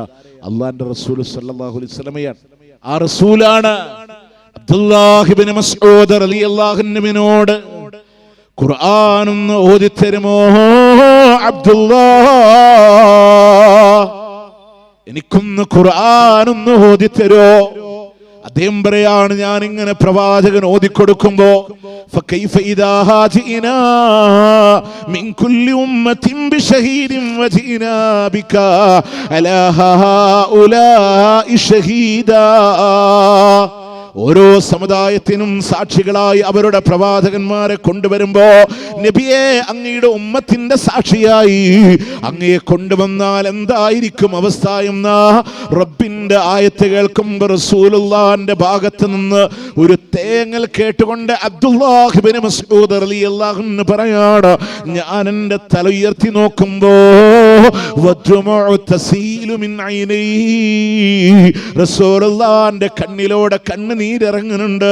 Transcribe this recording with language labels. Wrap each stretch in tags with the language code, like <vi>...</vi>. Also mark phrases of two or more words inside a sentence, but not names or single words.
<ml>അള്ളാന്റെ റസൂൽ</ml> <ar>صلى الله عليه وسلم.</ar> <ml>ആ റസൂലാണ് അബ്ദുല്ലാഹ് ഇബ്നു മസ്ഊദ്</ml> <ar>رضي الله عنه</ar> <ml>ഖുർആനൊന്ന് ഓതിത്തരുമോ അബ്ദുല്ലാഹ്, എനിക്കൊന്ന് ഖുർആനൊന്ന് ഓതിത്തരോ? അദ്ദേഹം പറയാണ്, ഞാൻ ഇങ്ങനെ പ്രവാചകൻ ഓതിക്കൊടുക്കുമ്പോ</ml> <ar>فكيف إذا جئنا من كل أمة بشهيد وجئنا بك على هؤلاء شهيدا.</ar> <ml>ഓരോ സമുദായത്തിനും സാക്ഷികളായി അവരുടെ പ്രവാചകന്മാരെ കൊണ്ടുവരുമ്പോ നബിയെ, അങ്ങയുടെ ഉമ്മത്തിന്റെ സാക്ഷിയായി അങ്ങയെ കൊണ്ടുവന്നാൽ എന്തായിരിക്കും അവസ്ഥ എന്ന റബ്ബിന്റെ ആയത്ത് കേൾക്കുമ്പോ റസൂലുള്ളാഹിന്റെ ഭാഗത്ത് നിന്ന് ഒരു തേങ്ങൽ കേട്ടുകൊണ്ട് അബ്ദുല്ലാഹ് ഇബ്നു മസ്ഊദ്</ml> <ar>رضي الله عنه</ar> <ml>പറയാണ്, ഞാൻ എൻ്റെ തല ഉയർത്തി നോക്കുമ്പോ</ml> <ar>تسيل من عيني,</ar> <ml>റസൂലുള്ളാഹിന്റെ കണ്ണിലൂടെ കണ്ണുനീരിറങ്ങുന്നുണ്ട്.</ml>